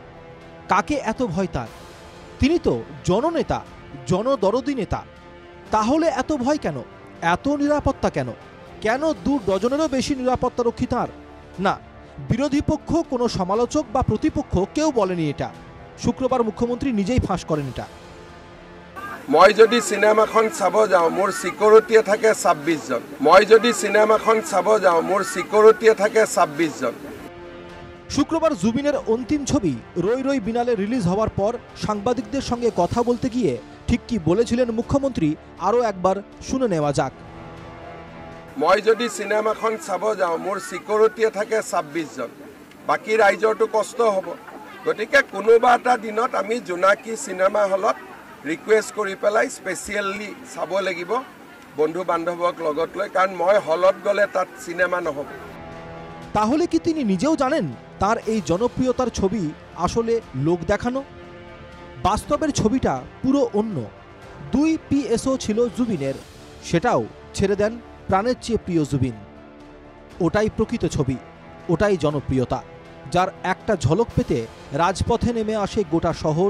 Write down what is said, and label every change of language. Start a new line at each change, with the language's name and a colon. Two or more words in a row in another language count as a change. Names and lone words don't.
Bangla: কাকে এত ভয় তাঁর? তিনি তো জননেতা, জনদরদী নেতা। তাহলে এত ভয় কেন? এত নিরাপত্তা কেন? কেন ২ ডজনেরও বেশি নিরাপত্তারক্ষী তাঁর? না, বিরোধী পক্ষ, কোনো সমালোচক বা প্রতিপক্ষ কেউ বলেনি এটা। শুক্রবার মুখ্যমন্ত্রী নিজেই ফাঁস করেন এটা।
Assamese: মই যদি সিনেমাখন চাব যাওঁ মোৰ সিকিউৰিটিয়ে থাকে ২৬ জন। মই যদি সিনেমাখন চাব যাওঁ মোৰ সিকিউৰিটিয়ে থাকে ২৬ জন।
Bangla: শুক্রবার জুবিনের অন্তিম ছবি রই রই বিনালে রিলিজ হওয়ার পর সাংবাদিকদের সঙ্গে কথা বলতে গিয়ে ঠিক কি বলেছিলেন মুখ্যমন্ত্রী আরও একবার শুনে নেওয়া যাক।
Assamese: মই যদি সিনেমাখন চাব যাওঁ মোৰ সিকিউৰিটিয়ে থাকে ২৬ জন। বাকী ৰাইজৰটো কষ্ট হ'ব। গতিকে কোনোবা এটা দিনত আমি জোনাকী চিনেমা হলত ৰিকুৱেষ্ট কৰি পেলাই স্পেচিয়েলি চাব লাগিব বন্ধু বান্ধৱক লগত লৈ, কাৰণ মই হলত গ'লে তাত চিনেমা নহ'ব।
Bangla: তাহলে কি তিনি নিজেও জানেন তার এই জনপ্রিয়তার ছবি আসলে লোক দেখানো? বাস্তবের ছবিটা পুরো অন্য। ২ PSO ছিল জুবিনের, সেটাও ছেড়ে দেন প্রাণের চেয়ে প্রিয় জুবিন। ওটাই প্রকৃত ছবি, ওটাই জনপ্রিয়তা, যার একটা ঝলক পেতে রাজপথে নেমে আসে গোটা শহর।